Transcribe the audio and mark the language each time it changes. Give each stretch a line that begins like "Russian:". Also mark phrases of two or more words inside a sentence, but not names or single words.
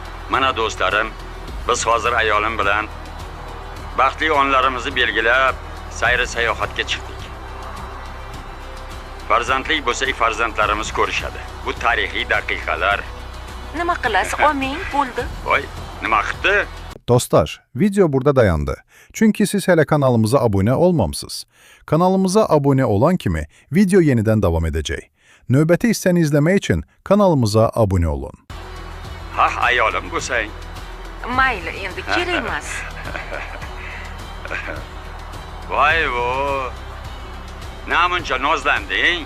Uzbek: Mana do'stlarim, biz hozir ayolim bilan baxtli onlarimizni belgilab, sayr sayohatga chiqdik. Farzandlik bo'lsak, farzandlarimiz ko'rishadi. Bu tarixiy daqiqalar. Nima qilasiz? Olmang, bo'ldi. Voy, nima qildi?
Azerbaijani: Dostlar, video burada dayandı. Çünkü siz hele kanalımıza abone olmamsınız. Kanalımıza abone olan kimi video yeniden devam edecek. Növbəti hissəni izlemek için kanalımıza abone olun.
Uzbek: Ayolim bo'lsang. Mayli, endi kerak emas. Voy bu. Namuncha nozlanding?